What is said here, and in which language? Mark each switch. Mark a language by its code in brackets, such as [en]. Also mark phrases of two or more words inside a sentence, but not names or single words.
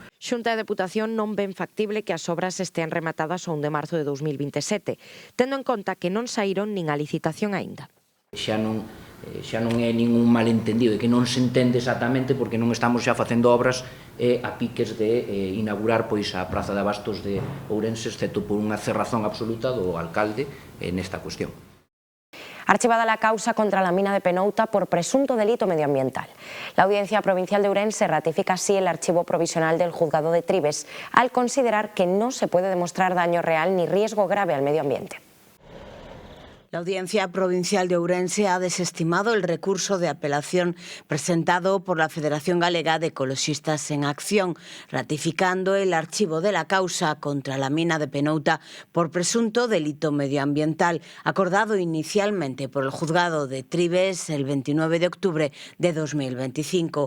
[gl] Xunta e Deputación non ven factible que as obras estean rematadas o 1 de marzo de 2027, tendo en conta que non saíron nin a licitación aínda. Xa non é ningún malentendido, é que non se entende exactamente porque non estamos xa facendo obras a piques de inaugurar pois a Praza de Abastos de Ourense, excepto por unha cerrazón absoluta do alcalde nesta cuestión. [es] Archivada la causa contra la mina de Penouta por presunto delito medioambiental. La Audiencia Provincial de Ourense ratifica así el archivo provisional del Juzgado de Tribes al considerar que no se puede demostrar daño real ni riesgo grave al medio ambiente. La Audiencia Provincial de Ourense ha desestimado el recurso de apelación presentado por la Federación Galega de Ecoloxistas en Acción, ratificando el archivo de la causa contra la mina de Penouta por presunto delito medioambiental, acordado inicialmente por el Juzgado de Tribes el 29 de octubre de 2025.